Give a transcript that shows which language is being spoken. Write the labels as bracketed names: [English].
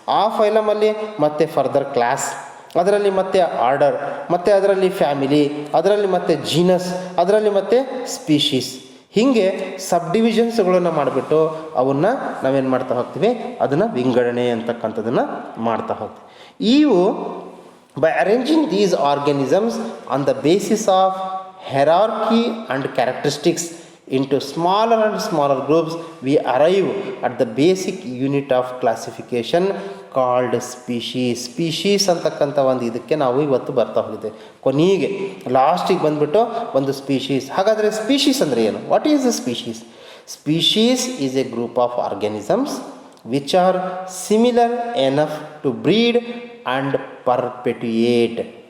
[Kannada] ಆ ಫೈಲಮಲ್ಲಿ ಮತ್ತೆ further class, ಅದರಲ್ಲಿ ಮತ್ತೆ ಆರ್ಡರ್, ಮತ್ತು ಅದರಲ್ಲಿ ಫ್ಯಾಮಿಲಿ, ಅದರಲ್ಲಿ ಮತ್ತೆ ಜೀನಸ್, ಅದರಲ್ಲಿ ಮತ್ತೆ ಸ್ಪೀಶೀಸ್. ಹೀಗೆ ಸಬ್ ಡಿವಿಷನ್ಸ್ಗಳನ್ನು ಮಾಡಿಬಿಟ್ಟು ಅವನ್ನ ನಾವೇನು ಮಾಡ್ತಾ ಹೋಗ್ತೀವಿ, ಅದನ್ನು ವಿಂಗಡಣೆ ಅಂತಕ್ಕಂಥದ್ದನ್ನು ಮಾಡ್ತಾ ಹೋಗ್ತೀವಿ. [English] ಇವು by arranging these organisms on the basis of hierarchy and characteristics into smaller and smaller groups, we arrive at the basic unit of classification called species. [Kannada] Species ಅಂತಕ್ಕಂಥ ಒಂದು ಇದಕ್ಕೆ ನಾವು ಇವತ್ತು ಬರ್ತಾ ಹೋಗಿದ್ದೇವೆ. ಕೊನೆಗೆ ಲಾಸ್ಟಿಗೆ ಬಂದುಬಿಟ್ಟು ಒಂದು ಸ್ಪೀಶೀಸ್. ಹಾಗಾದರೆ ಸ್ಪೀಶೀಸ್ ಅಂದರೆ ಏನು? [English] What is the species? Species is a group of organisms which are similar enough to breed and perpetuate.